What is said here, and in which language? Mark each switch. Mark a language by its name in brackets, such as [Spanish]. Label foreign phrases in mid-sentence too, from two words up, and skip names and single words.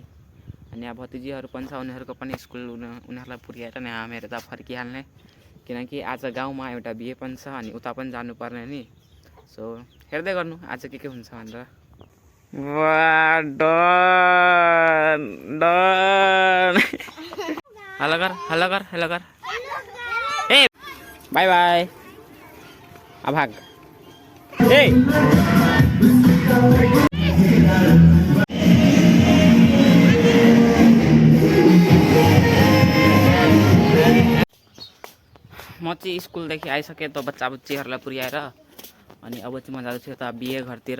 [Nepali] अनि यहाँ भतिजीहरू पनि छ, उनीहरूको पनि स्कुल उनीहरूलाई पुर्याएर नि हामीहरू त फर्किहाल्ने, किनकि आज गाउँमा एउटा बिहे पनि छ अनि उता पनि जानुपर्ने नि। सो हेर्दै गर्नु आज के हुन्छ भनेर। हेलो कर हेलो कर हेलो कर ए [English] bye bye [Nepali] भाग ए म चाहिँ स्कुलदेखि आइसकेँ त बच्चा बुच्चीहरूलाई पुर्याएर अनि अब चाहिँ म जाँदैछु यता बिहे घरतिर।